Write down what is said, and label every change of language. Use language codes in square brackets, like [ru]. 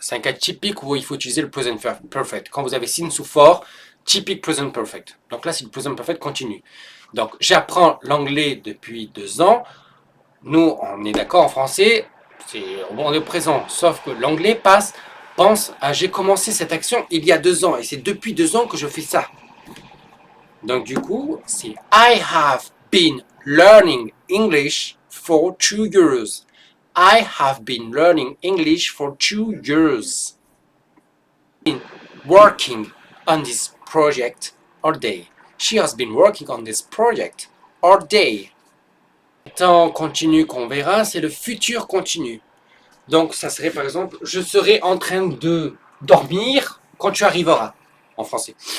[fr] C'est un cas typique où il faut utiliser le present perfect. Quand vous avez sin sous fort, typique present perfect. Donc là, c'est le present perfect continu. Donc, j'apprends l'anglais depuis 2 ans. Nous, on est d'accord en français, c'est bon, le présent, sauf que l'anglais pense à j'ai commencé cette action il y a 2 ans et c'est depuis 2 ans que je fais ça. Donc du coup, c'est [en] I have been learning English for 2 years. I have been learning English for 2 years. Been working on this project all day. She has been working on this project all day. [fr] Le temps continu qu'on verra, c'est le futur continu. Donc ça serait par exemple, je serai en train de dormir quand tu arriveras, en français.